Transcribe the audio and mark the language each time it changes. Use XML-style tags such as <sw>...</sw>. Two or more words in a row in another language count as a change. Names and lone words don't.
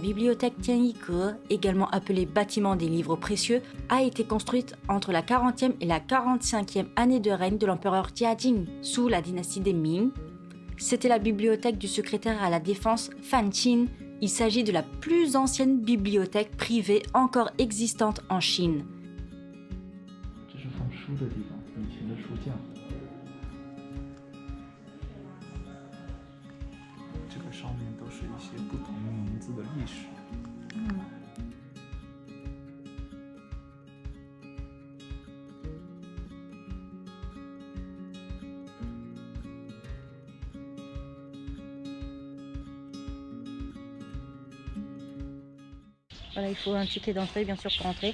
<fr>bibliothèque Tianyi-ge, également appelée bâtiment des livres précieux, a été construite entre la 40e et la 45e année de règne de l'empereur Jiajing, sous la dynastie des Ming. C'était la bibliothèque du secrétaire à la défense Fan Qin. Il s'agit de la plus ancienne bibliothèque privée encore existante en Chine.</fr> <zh>这是放书的地方，以前的书架。这个上面都是一些不同名字的历史。</zh> <fr>Voilà, il faut un ticket d'entrée, bien sûr, pour entrer.</fr>